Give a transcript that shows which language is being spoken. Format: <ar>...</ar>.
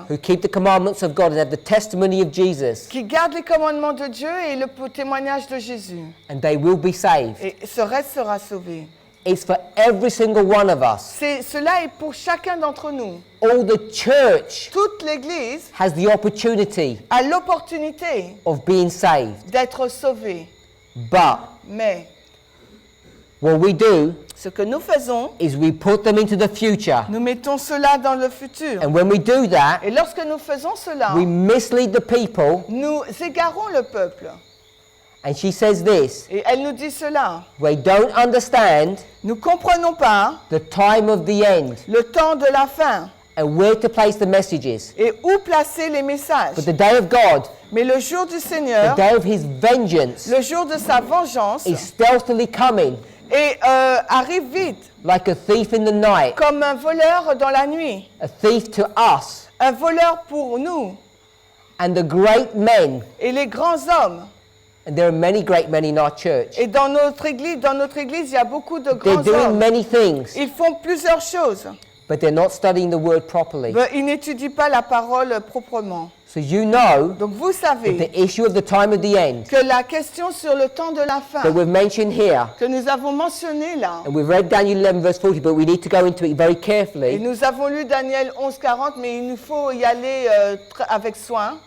<en>who keep the commandments of God and have the testimony of Jesus,</en> <fr>qui garde les commandements de Dieu et le témoignage de Jésus.</fr> <en>and they will be saved.</en> <fr>Et ce reste sera sauvé.</fr> <en>It's for every single one of us.</en> <fr>Cela est pour chacun d'entre nous.</fr> <en>All the church</en> <fr>Toute l'Église</fr> <en>has the opportunity</en> <fr>a l'opportunité</fr> <en>of being saved.</en> <fr>d'être sauvée.</fr> <en>But</en> <fr>Mais</fr> <en>what we do</en> <fr>ce que nous faisons,</fr> <en>is we put them into the future.</en> <fr>nous mettons cela dans le futur.</fr> <en>And when we do that,</en> <fr>Et lorsque nous faisons cela,</fr> <en>we mislead the people.</en> <fr>nous égarons le peuple.</fr> <en>And she says this,</en> <fr>Et elle nous dit cela.</fr> <en>they don't understand</en> <fr>Nous ne comprenons pas</fr> <en>the time of the end</en> <fr>le temps de la fin</fr> <en>and where to place the messages.</en> <fr>et où placer les messages.</fr> <en>But the day of God,</en> <fr>Mais le jour du</fr> <en>the</en> <fr>Seigneur,</fr> <en>day of his vengeance,</en> <fr>le jour de sa vengeance,</fr> <en>is stealthily coming</en> <fr>arrive vite,</fr> <en>like a thief in the night,</en> <fr>comme un voleur dans la nuit.</fr> <en>a thief to us.</en> <fr>Un voleur pour nous.</fr> <en>And the great men,</en> <fr>Et les grands hommes.</fr> <en>and there are many great men in our church,</en> <fr>Et dans notre église, il y a beaucoup de</fr> <en>they're</en> <fr>grands</fr> <en>doing</en> <fr>hommes.</fr> <en>many things,</en> <fr>Ils font plusieurs choses.</fr> <en>but they're not studying the word properly.</en> <fr>Mais ils n'étudient pas la parole proprement.</fr> <en>So you know</en> <fr>Donc vous</fr> <en>that</en> <fr>savez</fr> <en>the issue of the time of the end</en> <fr>que la question sur le temps de la fin</fr> <en>that we've mentioned here,</en> <fr>que nous avons mentionnée là,</fr> <en>and we've read Daniel 11 verse 40, but we need to go into it very</en> <fr>et</fr> <en>carefully,</en> <fr>nous avons lu Daniel 11:40, mais il nous faut y aller avec soin,</fr>